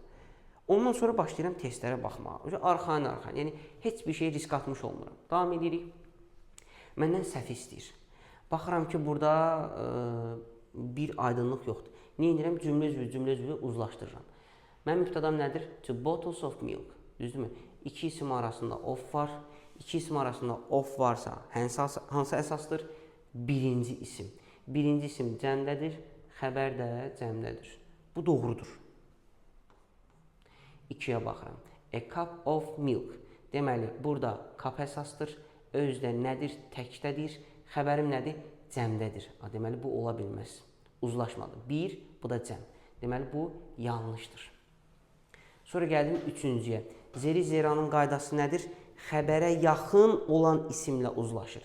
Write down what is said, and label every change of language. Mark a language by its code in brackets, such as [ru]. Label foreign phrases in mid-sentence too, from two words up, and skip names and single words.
[az] Ondan sonra başlayıram testlərə baxmağa. Arxayın, yəni heç bir şey risk atmış olmuram. Davam edirik. Məndən səhv istəyir. Baxıram ki, burada bir aydınlıq yoxdur. Nə edirəm? Cümlə üzvü uzlaşdırıram. Mənim mübtədam nədir? [en] Two bottles of milk. [az] Düzdürmü? İki isim arasında of var. İki isim arasında of varsa hansı əsasdır? Birinci isim. Birinci isim cəmdədir, xəbər də cəmdədir. Bu doğrudur. 2-yə baxıram. [en] A cup of milk. [az] Deməli, burada cup əsasdır. Özdə nədir? Təkdədir. Xəbərim nədir? Cəmdədir. Deməli, bu ola bilməz. Uzlaşmadı. 1, bu da cəm. Deməli, bu yanlışdır. Sonra gəldim 3-cüyə. Zeri-zeranın qaydası nədir? Xəbərə yaxın olan isimlə uzlaşır.